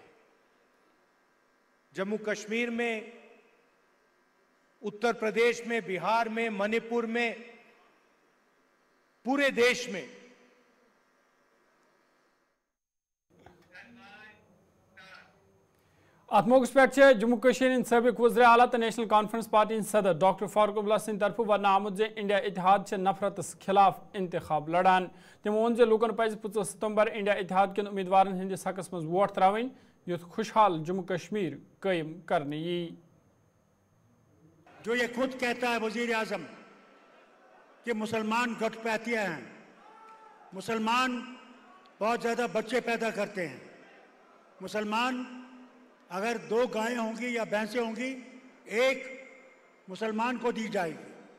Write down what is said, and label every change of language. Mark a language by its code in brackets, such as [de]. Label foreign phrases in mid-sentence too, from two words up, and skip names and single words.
[hi] जम्मू कश्मीर में, उत्तर प्रदेश में, बिहार में, मणिपुर में, पूरे देश में [ks] अत मौके पे जम्मू कश्मीर सबक वज़ीर आला तो नेशनल कॉन्फ्रेंस पार्टी सदर डॉक्टर फारूक अब्दुल्ला सिंद तरफ वन आमुत जे इंडिया इतिहाद नफरत खिलाफ इंतखाब लड़ान। तमो वोन लूकन पज 25 सितंबर इंडिया इतिहाद किन उम्मीदवार हंदिस हकस मज वोट त्रवन युथ खुशहाल जम्मू कश्मीर कायम करने यी। [hi] जो ये खुद कहता है वजीर आजम कि मुसलमान घटपैतिया हैं, मुसलमान बहुत ज़्यादा बच्चे पैदा करते हैं, मुसलमान अगर 2 गायें होंगी या भैंसें होंगी, एक मुसलमान को दी जाएगी।